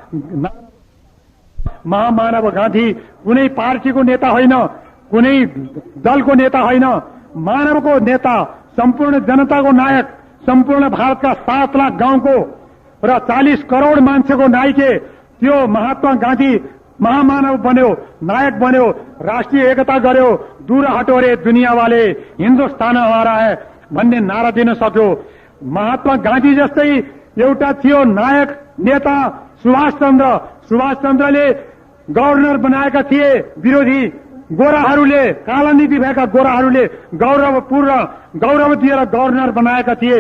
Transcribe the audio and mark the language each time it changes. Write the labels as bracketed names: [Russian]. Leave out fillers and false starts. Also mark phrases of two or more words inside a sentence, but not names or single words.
[Nepali] महामानव गान्धी कुनै पार्टीको नेता होइन, कुनै दलको नेता होइन, मानवको नेता, सम्पूर्ण जनताको नायक, सम्पूर्ण भारतका 7 लाख गाउँको र 40 करोड़ मान्छेको नायके त्यो महात्मा गान्धी महामानव बन्यो, नायक बन्यो, राष्ट्रिय एकता गर्यो। [Hindi] दूर हटो रे दुनिया वाले, हिन्दुस्तान हमारा है [Nepali] भन्ने नारा दिन सक्यो। महात्मा गान्धी जस्तै एउटा थियो नायक नेता सुभाष चन्द्रले गभर्नर बनाएका थिए। विरोधी गोराहरूले, काला नीति भएका गोराहरूले गौरव दिएर गभर्नर बनाएका थिए।